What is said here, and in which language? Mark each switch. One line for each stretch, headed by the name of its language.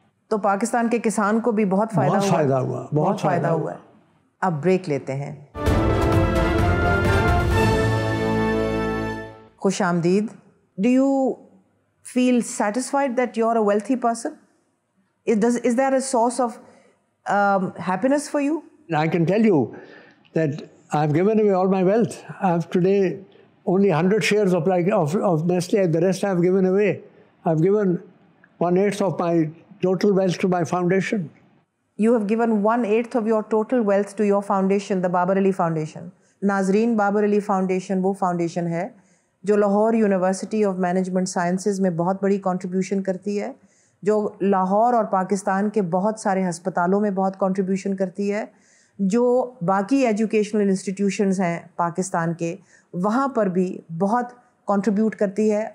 Urdu: تو پاکستان کے کسان کو بھی بہت فائدہ ہوا, بہت فائدہ ہوا ہے. اب بریک لیتے ہیں.
English: خوش آمدید. Do you feel satisfied that you are a wealthy person? Is there a source of happiness for you? I can tell you that I've given away all my wealth. I have today only 100 shares of Nestle. The rest I've given away. I've given 1/8 of my total wealth to my foundation. You have given 1/8 of your total wealth to your foundation, the Babar Ali Foundation.
Urdu: ناظرین, بابر علی foundation وہ foundation ہے جو Lahore university of management sciences میں بہت بڑی contribution کرتی ہے, جو لاہور اور پاکستان کے بہت سارے ہسپتالوں میں بہت کنٹریبیوشن کرتی ہے, جو باقی ایجوکیشنل انسٹیٹیوشنز ہیں پاکستان کے وہاں پر بھی بہت کنٹریبیوٹ کرتی ہے.